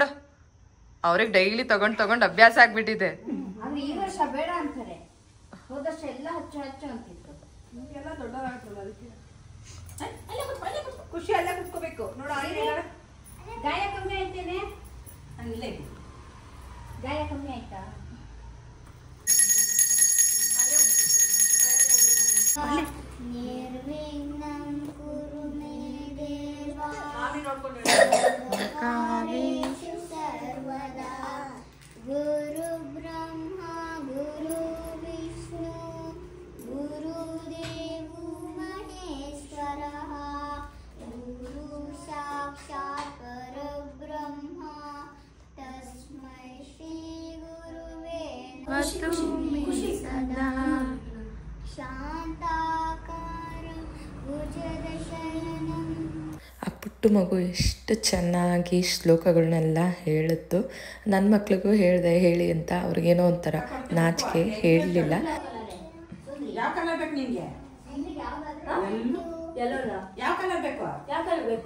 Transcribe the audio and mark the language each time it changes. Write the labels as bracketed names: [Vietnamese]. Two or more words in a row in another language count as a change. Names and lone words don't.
[Kannada] ಅವ್ರಿಗೆ ಡೈಲಿ ತಗೊಂಡ್ ಅಭ್ಯಾಸ ಆಗ್ಬಿಟ್ಟಿದೆ. ಈ ವರ್ಷ ಬೇಡ ಅಂತಾರೆ, ಹೋದ ವರ್ಷ ಎಲ್ಲ ಹಚ್ಚು ಅಂತಿತ್ತು. ನಿಮ್ಗೆಲ್ಲ ದೊಡ್ಡದಾಗ್ತದೆ ಅದಕ್ಕೆ. ಖುಷಿ ಅಲ್ಲೇ ಕುತ್ಕೋಬೇಕು ನೋಡು. ಗಾಯ ಕಮ್ಮಿ ಆಯ್ತೇನೆ? ಗಾಯ ಕಮ್ಮಿ ಆಯ್ತಾ? [Sanskrit] ನಿರ್ವಿಘ್ನಂ ಕುರು ಮೇ ದೇವ ಕಾಮೇಶು ಸರ್ವದಾ ಗುರು ಬ್ರಹ್ಮ ಗುರು ವಿಷ್ಣು ಗುರುದೇವೋ ಮಹೇಶ್ವರಃ ಗುರು ಸಾಕ್ಷಾತ್ ಪರಬ್ರಹ್ಮ ತಸ್ಮೈ ಶ್ರೀ ಗುರುವೇ ನಮಃ. ಸದಾ [Kannada] ಆ ಪುಟ್ಟ ಮಗು ಎಷ್ಟು ಚೆನ್ನಾಗಿ ಶ್ಲೋಕಗಳನ್ನೆಲ್ಲ ಹೇಳಿತ್ತು. ನನ್ನ ಮಕ್ಳಿಗೂ ಹೇಳಿ ಅಂತ ಅವ್ರಿಗೇನೋ ಒಂಥರ ನಾಚಿಕೆ, ಹೇಳಲಿಲ್ಲ. ಯಾವ ಕಲರ್ ಬೇಕು ನಿನ್ಗೆ? ಯಾವ ಕಲರ್ ಬೇಕು? ಯಾವ ಕಲರ್ ಬೇಕು?